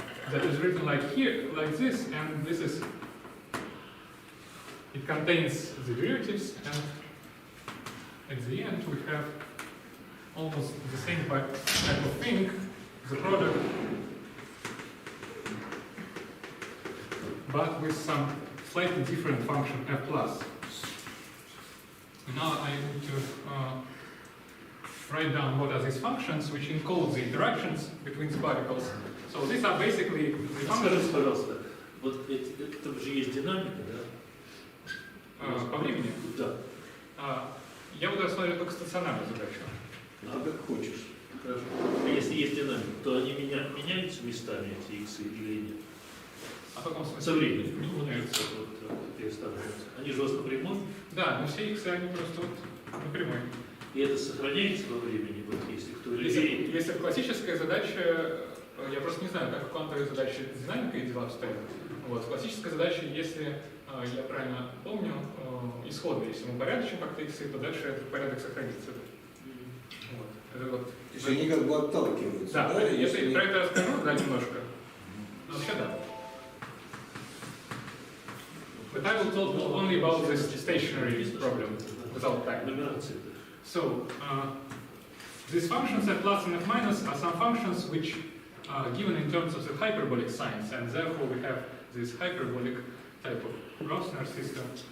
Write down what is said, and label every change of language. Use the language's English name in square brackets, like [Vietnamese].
[English] that is written like here, like this, and this is, it contains the derivatives, and at the end we have almost the same type of thing, the product, but with some slightly different function f plus. Now I need to write down what are these functions which encode the interactions between the particles. So these are basically the functions. [Russian] Скажите, пожалуйста, вот это же есть динамика, да? По времени? Да. Я буду рассматривать только стационарную задачу. А как хочешь. Хорошо. А если есть динамика, то они меняются местами, эти иксы, или нет? А в каком смысле? Со временем меняются. Переставляются. Они же у вас напрямую? Да, но все иксы, они просто вот напрямую. И это сохраняется во времени, вот если кто Если классическая задача, я просто не знаю, как в квантовой задаче динамика и дела обстоят. Вот, классическая задача, если я правильно помню, исходный. Если мы упорядочим как-то иксы, то дальше этот порядок сохранится. Вот. Это вот. То есть они как бы отталкиваются. Да, Да, если про это расскажу, да, немножко. Вообще да. [English] But I will talk only about this stationary problem without time. So, these functions f plus and f minus are some functions which are given in terms of the hyperbolic signs, and therefore we have this hyperbolic type of Ruйsенаарsa system.